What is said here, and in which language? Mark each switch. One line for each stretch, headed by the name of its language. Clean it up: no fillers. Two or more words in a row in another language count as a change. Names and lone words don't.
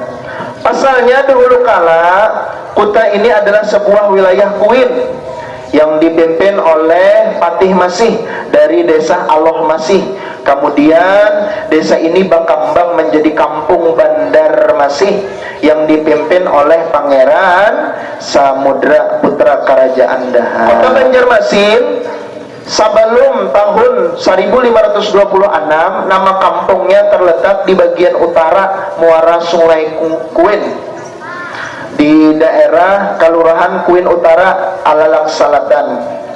Indonesian: Pasalnya dahulu kala kota ini adalah sebuah wilayah Kuin yang dipimpin oleh Patih Masih dari desa Aloh Masih. Kemudian desa ini berkembang menjadi kampung Bandar Masih yang dipimpin oleh Pangeran Samudra, putra kerajaan Daha. Kota Banjarmasin sebelum tahun 1526 nama kampungnya terletak di bagian utara muara Sungai Kuin di daerah Kelurahan Kuin Utara, Alalak Selatan.